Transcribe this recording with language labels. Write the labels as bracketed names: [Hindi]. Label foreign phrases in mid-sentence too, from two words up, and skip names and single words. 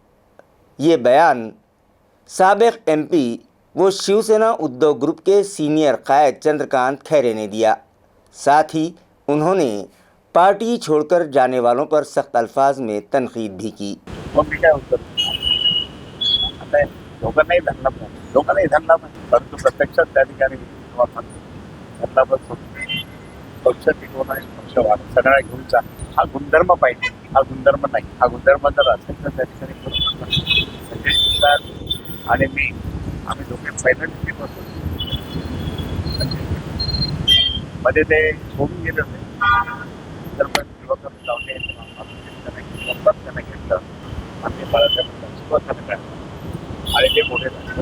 [Urdu] یہ بیان سابق MP وہ شیو سینا ادھو گروپ کے سینئر قائد چندرکانت کھیرے نے دیا۔ ساتھ ہی انہوں نے پارٹی چھوڑ کر جانے والوں پر سخت الفاظ میں تنقید بھی کی۔ [Marathi] दोघांनाही धरला पाहिजे, परंतु प्रत्यक्षात त्या ठिकाणी धरला पण पक्ष टिकवणं पक्ष वाढ सगळ्या घेऊन जा हा गुणधर्म पाहिजे. हा गुणधर्म नाही. हा गुणधर्म जर असेल तर त्या ठिकाणी संजय शिरसाट आणि मी आम्ही दोघे पहिल्या दिवशी बसतो मध्ये ते सोडून गेले होते तर पण युवक लावले त्यांना घेतलं आम्ही बाळासाहेब काढलं आणि ते मोठे झाले.